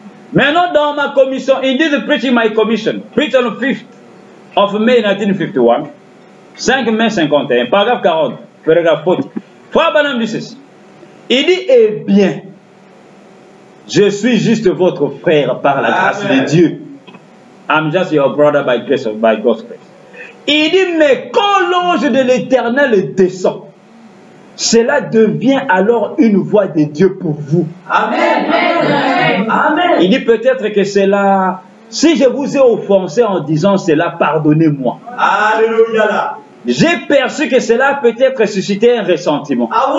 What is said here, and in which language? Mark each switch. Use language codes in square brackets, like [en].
[fr] Maintenant, dans ma commission, [en] indeed preaching my commission, preached on the 5th of May 1951, [fr] 5 mai 51, paragraphe 40, paragraphe 40. Frère Branham dit ceci. Il dit, eh bien, je suis juste votre frère par la grâce de Dieu. [en] I'm just your brother by grace of by God's grace. [fr] Il dit, mais quand l'ange de l'Éternel descend, cela devient alors une voix de Dieu pour vous. Amen. Amen. Il dit peut-être que cela, si je vous ai offensé en disant cela, pardonnez-moi. Alléluia. J'ai perçu que cela peut-être suscité un ressentiment.